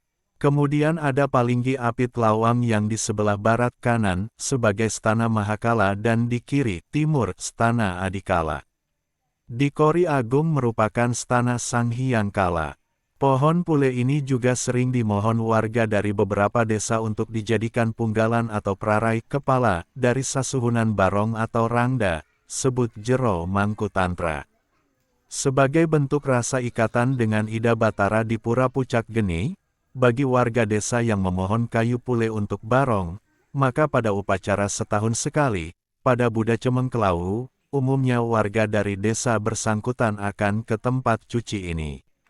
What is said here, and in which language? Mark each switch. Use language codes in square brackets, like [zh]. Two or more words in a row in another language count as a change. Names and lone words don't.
[id] Kemudian ada Palinggi Apit Lawang yang di sebelah barat kanan, sebagai Stana Mahakala dan di kiri timur, Stana Adikala. Di Kori Agung merupakan Stana Sang Hyang Kala. Pohon pule ini juga sering dimohon warga dari beberapa desa untuk dijadikan punggalan atau prarai kepala, dari sasuhunan barong atau rangda, sebut jero mangku tantra. Sebagai bentuk rasa ikatan dengan Ida Batara di Pura Pucak Geni, bagi warga desa yang memohon kayu pule untuk barong, Maka pada upacara setahun sekali, pada Buddha Cemengkelau, umumnya warga dari desa bersangkutan akan ke tempat cuci ini.